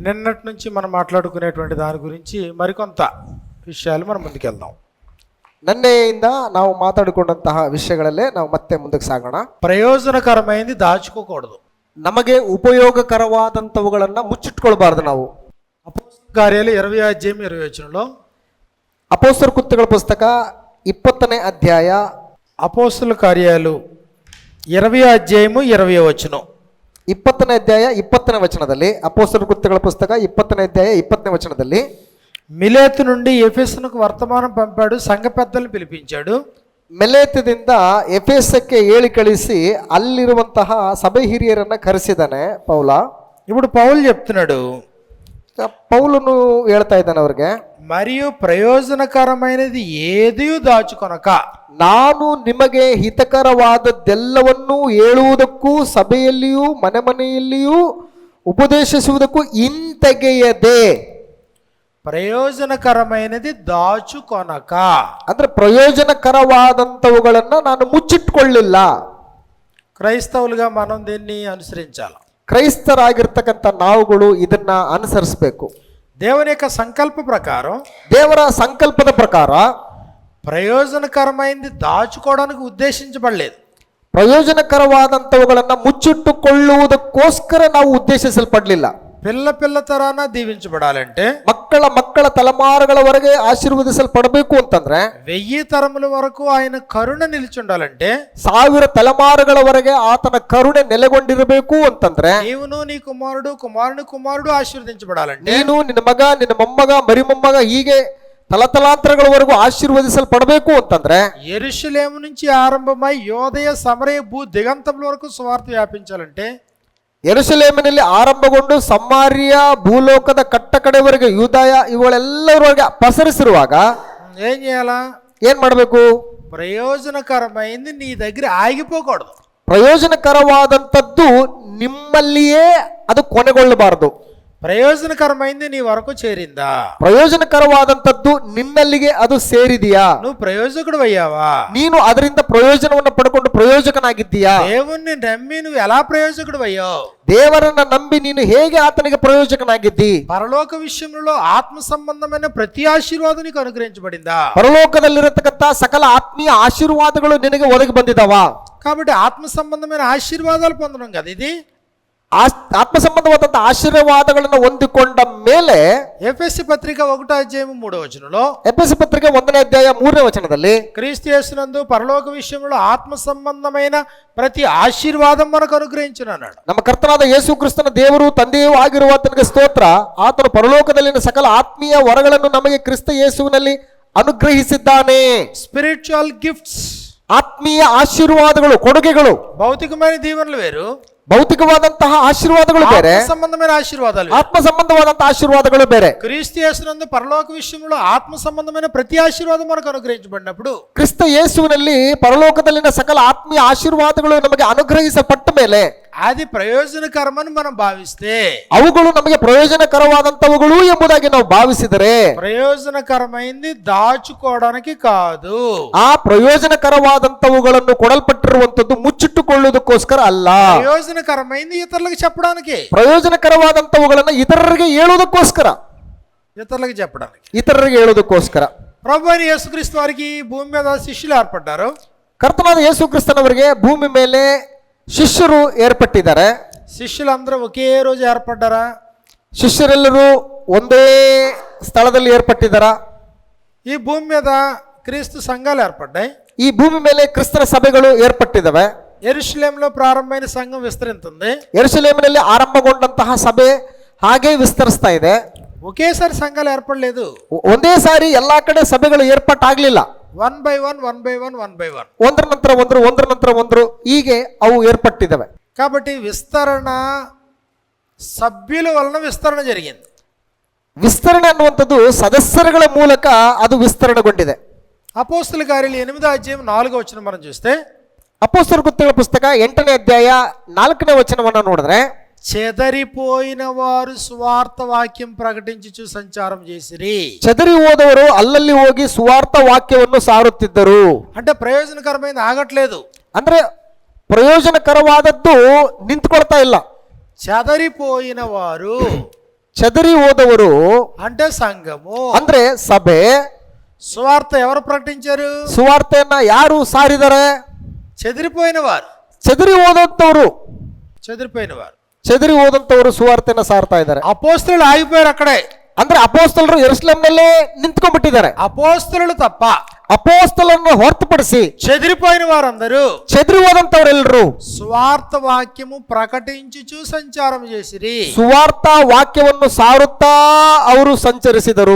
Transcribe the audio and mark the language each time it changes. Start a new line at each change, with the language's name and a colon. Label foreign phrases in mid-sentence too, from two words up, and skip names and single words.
Telugu: నిన్నటి నుంచి మనం మాట్లాడుకునేటువంటి దాని గురించి మరికొంత విషయాలు మనం ముందుకెళ్దాం.
Kannada: ನಿನ್ನೆಯಿಂದ ನಾವು ಮಾತಾಡಿಕೊಂಡಂತಹ ವಿಷಯಗಳಲ್ಲೇ ನಾವು ಮತ್ತೆ ಮುಂದಕ್ಕೆ ಸಾಗೋಣ.
Telugu: ಪ್ರಯೋಜನಕರమైనది దాచుకోకూడదు.
Kannada: ನಮಗೆ ಉಪಯೋಗಕರವಾದಂಥವುಗಳನ್ನು ಮುಚ್ಚಿಟ್ಕೊಳ್ಬಾರ್ದು ನಾವು.
Telugu: అపోస్తలుల కార్యాలు 20వ అధ్యాయం 20వ వచనంలో,
Kannada: ಅಪೊಸ್ತಲರ ಕೃತ್ಯಗಳ ಪುಸ್ತಕ 20ನೇ ಅಧ್ಯಾಯ,
Telugu: అపోస్తలుల కార్యాలు 20వ అధ్యాయము 20వ వచనం,
Kannada: 20ನೇ ಅಧ್ಯಾಯ 20ನೇ ವಚನದಲ್ಲಿ, ಅಪೊಸ್ತಲರ ಕೃತ್ಯಗಳ ಪುಸ್ತಕ 20ನೇ ಅಧ್ಯಾಯ 20ನೇ ವಚನದಲ್ಲಿ,
Telugu: మిలేతు నుండి ఎఫెసునకు వర్తమానం పంపాడు, సంఘ పెద్దలను పిలిపించాడు.
Kannada: ಮೆಲೇತದಿಂದ ಎಫೆಸಕ್ಕೆ ಹೇಳಿ ಕಳಿಸಿ ಅಲ್ಲಿರುವಂತಹ ಸಭೆ ಹಿರಿಯರನ್ನ ಕರೆಸಿದಾನೆ ಪೌಲ.
Telugu: ఇప్పుడు పౌలు చెప్తున్నాడు,
Kannada: ಪೌಲನು ಹೇಳ್ತಾ ಇದ್ದಾನೆ ಅವ್ರಿಗೆ,
Telugu: మరియు ప్రయోజనకరమైనది ఏది దాచుకొనక,
Kannada: ನಾನು ನಿಮಗೆ ಹಿತಕರವಾದದ್ದೆಲ್ಲವನ್ನೂ ಹೇಳುವುದಕ್ಕೂ ಸಭೆಯಲ್ಲಿಯೂ ಮನೆ ಮನೆಯಲ್ಲಿಯೂ ಉಪದೇಶಿಸುವುದಕ್ಕೂ ಹಿಂತೆಗೆಯದೆ.
Telugu: ప్రయోజనకరమైనది దాచుకొనక
Kannada: ಅಂದ್ರೆ ಪ್ರಯೋಜನಕರವಾದಂಥವುಗಳನ್ನ ನಾನು ಮುಚ್ಚಿಟ್ಕೊಳ್ಳಿಲ್ಲ.
Telugu: క్రైస్తవులుగా మనం దీన్ని అనుసరించాలి.
Kannada: ಕ್ರೈಸ್ತರಾಗಿರ್ತಕ್ಕಂಥ ನಾವುಗಳು ಇದನ್ನ ಅನುಸರಿಸಬೇಕು.
Telugu: దేవుని యొక్క సంకల్ప ప్రకారం,
Kannada: ದೇವರ ಸಂಕಲ್ಪದ ಪ್ರಕಾರ
Telugu: ప్రయోజనకరమైనది దాచుకోవడానికి ఉద్దేశించబడలేదు.
Kannada: ಪ್ರಯೋಜನಕರವಾದಂಥವುಗಳನ್ನ ಮುಚ್ಚಿಟ್ಟುಕೊಳ್ಳುವುದಕ್ಕೋಸ್ಕರ ನಾವು ಉದ್ದೇಶಿಸಲ್ಪಡಲಿಲ್ಲ.
Telugu: పిల్ల తరాన దీవించబడాలంటే,
Kannada: ಮಕ್ಕಳ ತಲೆಮಾರುಗಳವರೆಗೆ ಆಶೀರ್ವದಿಸಲ್ಪಡಬೇಕು ಅಂತಂದ್ರೆ,
Telugu: 1000 తరముల వరకు ఆయన కరుణ నిలిచి ఉండాలంటే,
Kannada: 1000 ತಲೆಮಾರುಗಳವರೆಗೆ ಆತನ ಕರುಣೆ ನೆಲೆಗೊಂಡಿರಬೇಕು ಅಂತಂದ್ರೆ,
Telugu: నీవును నీ కుమారుడు కుమారుని కుమారుడు ఆశీర్వదించబడాలంటే,
Kannada: ನೀನು ನಿನ್ನ ಮಗ ನಿನ್ನ ಮೊಮ್ಮಗ ಮರಿಮೊಮ್ಮಗ ಹೀಗೆ ತಲತಲಾಂತರಗಳವರೆಗೂ ಆಶೀರ್ವದಿಸಲ್ಪಡಬೇಕು ಅಂತಂದ್ರೆ,
Telugu: యెరూషలేము నుంచి ఆరంభమై యోదయ సమరయ భూ దిగంతముల వరకు సువార్త వ్యాపించాలంటే,
Kannada: ಯೆರೂಸಲೇಮಿನಲ್ಲಿ ಆರಂಭಗೊಂಡು ಸಮಾರ್ಯ ಭೂಲೋಕದ ಕಟ್ಟಕಡೆವರೆಗೆ ಯೂದಾಯ ಇವುಗಳೆಲ್ಲರವರೆಗೆ ಪಸರಿಸಿರುವಾಗ
Telugu: ఏం చేయాలా?
Kannada: ಏನ್ ಮಾಡಬೇಕು?
Telugu: ప్రయోజనకరమైంది నీ దగ్గర ఆగిపోకూడదు.
Kannada: ಪ್ರಯೋಜನಕರವಾದಂಥದ್ದು ನಿಮ್ಮಲ್ಲಿಯೇ ಅದು ಕೊನೆಗೊಳ್ಳಬಾರದು.
Telugu: ప్రయోజనకరమైంది నీ వరకు చేరిందా?
Kannada: ಪ್ರಯೋಜನಕರವಾದಂಥದ್ದು ನಿನ್ನಲ್ಲಿಗೆ ಅದು ಸೇರಿದೆಯಾ?
Telugu: నువ్వు ప్రయోజకుడు అయ్యావా?
Kannada: ನೀನು ಅದರಿಂದ ಪ್ರಯೋಜನವನ್ನು ಪಡ್ಕೊಂಡು ಪ್ರಯೋಜಕನಾಗಿದ್ದೀಯಾ?
Telugu: దేవుణ్ణి నమ్మి నువ్వు ఎలా ప్రయోజకుడు అయ్యావు?
Kannada: ದೇವರನ್ನ ನಂಬಿ ನೀನು ಹೇಗೆ ಆತನಿಗೆ ಪ್ರಯೋಜಕನಾಗಿದ್ದಿ?
Telugu: పరలోక విషయంలో ఆత్మ సంబంధమైన ప్రతి ఆశీర్వాదం నీకు అనుగ్రహించబడిందా?
Kannada: ಪರಲೋಕದಲ್ಲಿರತಕ್ಕಂಥ ಸಕಲ ಆತ್ಮೀಯ ಆಶೀರ್ವಾದಗಳು ನಿನಗೆ ಒದಗಿ ಬಂದಿದ್ದಾವ.
Telugu: కాబట్టి ఆత్మ సంబంధమైన ఆశీర్వాదాలు పొందడం కదా ఇది.
Kannada: ಆತ್ಮ ಸಂಬಂಧವಾದಂತಹ ಆಶೀರ್ವಾದಗಳನ್ನು ಹೊಂದಿಕೊಂಡ ಮೇಲೆ,
Telugu: ఎఫెసీ పత్రిక 1వ అధ్యాయం 3వ వచనంలో,
Kannada: ಎಫೆಸ ಪತ್ರಿಕೆ 1ನೇ ಅಧ್ಯಾಯ 3ನೇ ವಚನದಲ್ಲಿ,
Telugu: క్రీస్తు యేసునందు పరలోక విషయంలో ఆత్మ సంబంధమైన ప్రతి ఆశీర్వాదం మనకు అనుగ్రహించును అన్నాడు.
Kannada: ನಮ್ಮ ಕರ್ತನಾದ ಯೇಸು ಕ್ರಿಸ್ತನ ದೇವರು ತಂದೆಯೂ ಆಗಿರುವ ಆತನಿಗೆ ಸ್ತೋತ್ರ. ಆತನು ಪರಲೋಕದಲ್ಲಿನ ಸಕಲ ಆತ್ಮೀಯ ವರಗಳನ್ನು ನಮಗೆ ಕ್ರಿಸ್ತ ಯೇಸುವಿನಲ್ಲಿ ಅನುಗ್ರಹಿಸಿದ್ದಾನೆ.
English: spiritual gifts,
Kannada: ಆತ್ಮೀಯ ಆಶೀರ್ವಾದಗಳು, ಕೊಡುಗೆಗಳು.
Telugu: భౌతికమైన దీవెనలు వేరు,
Kannada: ಭೌತಿಕವಾದಂತಹ ಆಶೀರ್ವಾದಗಳು ಬೇರೆ,
Telugu: ఆత్మ సంబంధమైన ఆశీర్వాదాలు వేరు.
Kannada: ಆತ್ಮ ಸಂಬಂಧವಾದಂತಹ ಆಶೀರ್ವಾದಗಳು ಬೇರೆ.
Telugu: క్రీస్తు యేసునందు పరలోక విషయంలో ఆత్మ సంబంధమైన ప్రతి ఆశీర్వాదం మనకు అనుగ్రహించబడినప్పుడు,
Kannada: ಕ್ರಿಸ್ತ ಯೇಸುವಿನಲ್ಲಿ ಪರಲೋಕದಲ್ಲಿನ ಸಕಲ ಆತ್ಮೀಯ ಆಶೀರ್ವಾದಗಳು ನಮಗೆ ಅನುಗ್ರಹಿಸಲ್ಪಟ್ಟ ಮೇಲೆ
Telugu: అది ప్రయోజనకరమని మనం భావిస్తే,
Kannada: ಅವುಗಳು ನಮಗೆ ಪ್ರಯೋಜನಕರವಾದಂತವುಗಳು ಎಂಬುದಾಗಿ ನಾವು ಭಾವಿಸಿದರೆ,
Telugu: ప్రయోజనకరమైంది దాచుకోవడానికి కాదు,
Kannada: ಆ ಪ್ರಯೋಜನಕರವಾದಂತವುಗಳನ್ನು ಕೊಡಲ್ಪಟ್ಟಿರುವಂತದ್ದು ಮುಚ್ಚಿಟ್ಟುಕೊಳ್ಳುವುದಕ್ಕೋಸ್ಕರ ಅಲ್ಲ.
Telugu: ప్రయోజనకరమైంది ఇతరులకు చెప్పడానికి,
Kannada: ಪ್ರಯೋಜನಕರವಾದಂತವುಗಳನ್ನು ಇತರರಿಗೆ ಹೇಳುವುದಕ್ಕೋಸ್ಕರ, ಇತರರಿಗೆ ಹೇಳುವುದಕ್ಕೋಸ್ಕರ.
Telugu: ప్రభు అయిన యేసుక్రీస్తు వారికి భూమి మీద శిష్యులు ఏర్పడ్డారు.
Kannada: ಕರ್ತನಾದ ಯೇಸು ಕ್ರಿಸ್ತನವರಿಗೆ ಭೂಮಿ ಮೇಲೆ ಶಿಷ್ಯರು ಏರ್ಪಟ್ಟಿದ್ದಾರೆ.
Telugu: శిష్యులందరూ ఒకే రోజు ఏర్పడ్డారా?
Kannada: ಶಿಷ್ಯರೆಲ್ಲರೂ ಒಂದೇ ಸ್ಥಳದಲ್ಲಿ ಏರ್ಪಟ್ಟಿದ್ದಾರಾ?
Telugu: ఈ భూమి మీద క్రీస్తు సంఘాలు ఏర్పడ్డాయి.
Kannada: ಈ ಭೂಮಿ ಮೇಲೆ ಕ್ರಿಸ್ತನ ಸಭೆಗಳು ಏರ್ಪಟ್ಟಿದ್ದಾವೆ.
Telugu: యెరూషలేములో ప్రారంభమైన సంఘం విస్తరిస్తుంది.
Kannada: ಯೆರೂಸಲೇಮಿನಲ್ಲಿ ಆರಂಭಗೊಂಡಂತಹ ಸಭೆ ಹಾಗೆ ವಿಸ್ತರಿಸ್ತಾ ಇದೆ.
Telugu: ఒకేసారి సంఘాలు ఏర్పడలేదు.
Kannada: ಒಂದೇ ಸಾರಿ ಎಲ್ಲಾ ಕಡೆ ಸಭೆಗಳು ಏರ್ಪಟ್ಟಾಗ್ಲಿಲ್ಲ.
English: 1 by 1
Kannada: ಒಂದರ ನಂತರ ಒಂದರು ಹೀಗೆ ಅವು ಏರ್ಪಟ್ಟಿದ್ದಾವೆ.
Telugu: కాబట్టి విస్తరణ సభ్యుల వలన విస్తరణ జరిగింది.
Kannada: ವಿಸ್ತರಣೆ ಅನ್ನುವಂಥದ್ದು ಸದಸ್ಯರುಗಳ ಮೂಲಕ ಅದು ವಿಸ್ತರಣೆಗೊಂಡಿದೆ.
Telugu: అపోస్తలుల కార్యాలు 8వ అధ్యాయం 4వ వచనం మనం చూస్తే,
Kannada: ಅಪೊಸ್ತಲರ ಕೃತ್ಯಗಳ ಪುಸ್ತಕ 8ನೇ ಅಧ್ಯಾಯ 4ನೇ ವಚನವನ್ನು ನೋಡಿದ್ರೆ,
Telugu: చెదరిపోయిన వారు సువార్త వాక్యం ప్రకటించుచు సంచారం చేసిరి.
Kannada: ಚದರಿ ಹೋದವರು ಅಲ್ಲಲ್ಲಿ ಹೋಗಿ ಸುವಾರ್ಥ ವಾಕ್ಯವನ್ನು ಸಾರುತ್ತಿದ್ದರು.
Telugu: అంటే ప్రయోజనకరమైనది ఆగట్లేదు.
Kannada: ಅಂದ್ರೆ ಪ್ರಯೋಜನಕರವಾದದ್ದು ನಿಂತ್ಕೊಳ್ತಾ ಇಲ್ಲ.
Telugu: చెదరిపోయిన వారు
Kannada: ಚದರಿ ಹೋದವರು
Telugu: అంటే సంఘము.
Kannada: ಅಂದ್ರೆ ಸಭೆ.
Telugu: సువార్త ఎవరు ప్రకటించారు?
Kannada: ಸುವಾರ್ತೆಯನ್ನ ಯಾರು ಸಾರಿದರೆ?
Telugu: చెదిరిపోయిన వారు.
Kannada: ಚದರಿ ಹೋದಂತವರು ಸುವಾರ್ತೆಯನ್ನ ಸಾರ್ತಾ ಇದ್ದಾರೆ.
Telugu: అపోస్తలులు ఆగిపోయారు అక్కడే.
Kannada: ಅಂದ್ರೆ ಅಪೋಸ್ತಲರು ಯೆರೂಸಲೇಮಿನಲ್ಲೇ ನಿಂತ್ಕೊಂಡ್ಬಿಟ್ಟಿದ್ದಾರೆ.
Telugu: అపోస్తలులు తప్ప
Kannada: ಅಪೋಸ್ತಲರನ್ನು ಹೊರತುಪಡಿಸಿ
Telugu: చెదిరిపోయిన వారందరూ,
Kannada: ಚದರಿ ಹೋದಂತವರೆಲ್ಲರೂ
Telugu: సువార్త వాక్యము ప్రకటించుచు సంచారం చేసిరి.
Kannada: ಸುವಾರ್ಥ ವಾಕ್ಯವನ್ನು ಸಾರುತ್ತಾ ಅವರು ಸಂಚರಿಸಿದರು.